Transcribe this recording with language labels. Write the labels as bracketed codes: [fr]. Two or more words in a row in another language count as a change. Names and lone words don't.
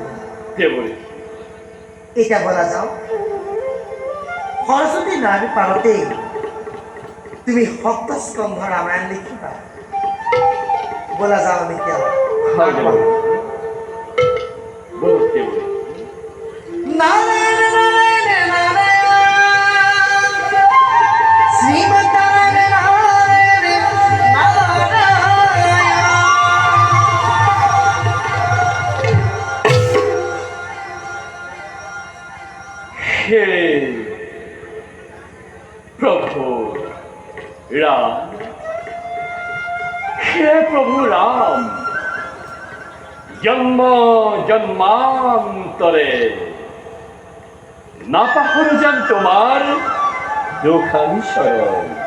[as] দেবরী এতিয়া বলা যাওঁ সৰস্বতী নদীৰ পাৰতে তুমি সপ্তস্কন্ধ ৰামায়ণ লিখিবা বলা যাওঁ আমি এতিয়া হয় দেবরী বহুত দেবরী নারায়ণ নারায়ণ নারায়ণ শ্রীমৎ নারায়ণ নারায়ণ হে প্রভু রাম হে প্রভু রাম জন্ম জন্মান্তরে না পাহর যান তোমার দুঃখানুসরণ